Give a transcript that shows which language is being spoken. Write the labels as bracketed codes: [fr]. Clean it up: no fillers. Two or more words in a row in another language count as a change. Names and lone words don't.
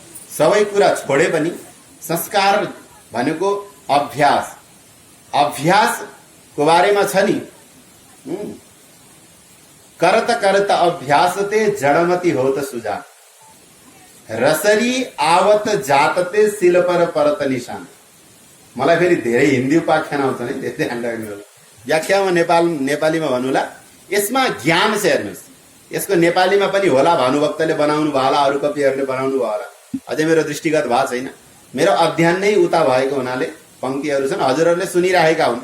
[ne] सबै कुरा छोडे पनि संस्कार भनेको अभ्यासको बारेमा छ नि। [hi] करत करत अभ्यासते जडमति होत सुजा, रसरी आवत जातते सिल पर परत निशान। [ne] मलाई फेरि धेरै हिन्दी उपाख्यान आउँछ नि, त्यति ध्यान राख्नु होला। व्याख्यामा नेपालीमा भन्नुला, यसमा ज्ञान छ। हेर्नुहोस्, यसको नेपालीमा पनि होला, भानुभक्तले बनाउनु भयो होला, अरू कविहरूले बनाउनु भयो होला, अझै मेरो दृष्टिगत भएको छैन। मेरो अध्ययन नै उता भएको हुनाले पंक्तिहरू छन्, हजुरहरूले सुनिराखेका हुन्।